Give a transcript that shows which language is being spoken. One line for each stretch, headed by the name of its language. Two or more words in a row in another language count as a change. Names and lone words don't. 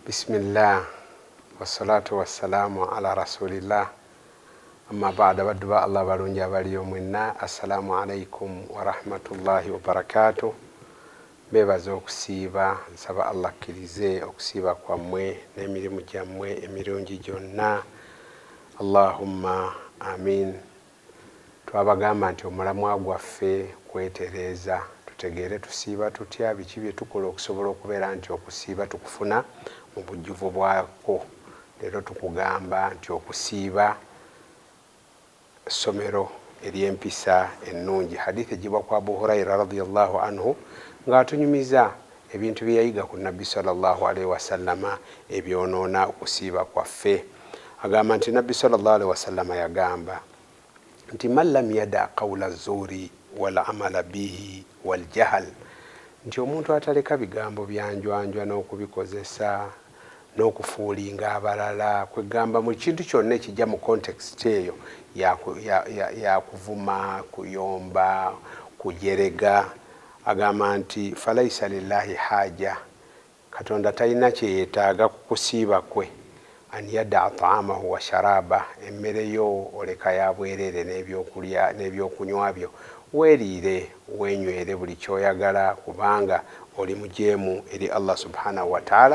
Arabic: بسم الله والصلاة والسلام على رسول الله أما بعد
Ganda: badduba Allah balungi abaliyo mwenna
Arabic: السلام عليكم ورحمة الله وبركاته.
Ganda: Bebaza okusiiba nsaba Allah akkirize okusiiba kwammwe n'emirimu gyammwe emirungi gyonna,
Arabic: اللهم آمين.
Ganda: Twabagamba nti omulamwa gwaffe kwetereeza tutegeere tusiiba tutya, biki bye tukola okusobola okubeera nti okusiiba tukufuna mu bujjuvu bwako. Leero tukugamba nti okusiiba essomero ery'empisa ennungi. Hadithi ejibwa kwa Abu Huraira
Arabic: رضي الله عنه
Ganda: ng'atunyumiza ebintu bye yayiga ku Nabbi
Arabic: صلى الله عليه وسلم
Ganda: ebyonoona okusiiba kwaffe. Agamba nti Nabbi
Arabic: صلى الله عليه وسلم
Ganda: yagamba nti
Arabic: من لم يدع قول الزور والعمل به والجهل,
Ganda: nti omuntu ataleka bigambo byanjwanjwa n'okubikozesa n'okufuulinga abalala, kwegamba mu kintu kyonna ekijja mu context eyo ya kuvuma, kuyomba, kujerega. Agamba nti
Arabic: فليس لله حاجة,
Ganda: Katonda talina kyeyeetaaga ku kusiiba kwe,
Arabic: أن يدع طعامه وشرابه,
Ganda: emmere yo oleka ya bwerere n'ebyokulya n'ebyokunywa byo, weeriire wenywere buli kyoyagala kubanga oli mujeemu eri Allah
Arabic: سبحانه وتعالى.